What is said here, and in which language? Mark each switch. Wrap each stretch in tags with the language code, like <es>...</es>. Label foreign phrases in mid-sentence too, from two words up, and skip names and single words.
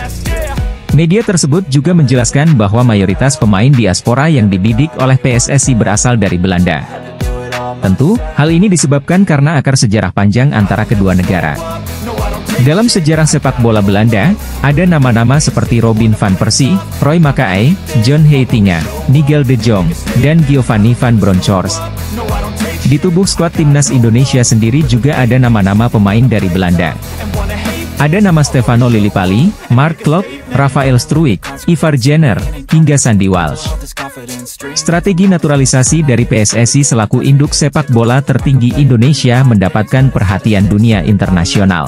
<id>Media tersebut juga menjelaskan bahwa mayoritas pemain diaspora yang dididik oleh PSSI berasal dari Belanda. Tentu, hal ini disebabkan karena akar sejarah panjang antara kedua negara. Dalam sejarah sepak bola Belanda, ada nama-nama seperti Robin van Persie, Roy Makaay, John Heitinga, Nigel de Jong, dan Giovanni van Bronckhorst. Di tubuh skuad timnas Indonesia sendiri juga ada nama-nama pemain dari Belanda. Ada nama Stefano Lillipali, Mark Klok, Rafael Struijk, Ivar Jenner, hingga Sandy Walsh. Strategi naturalisasi dari PSSI selaku induk sepak bola tertinggi Indonesia mendapatkan perhatian dunia internasional.</id>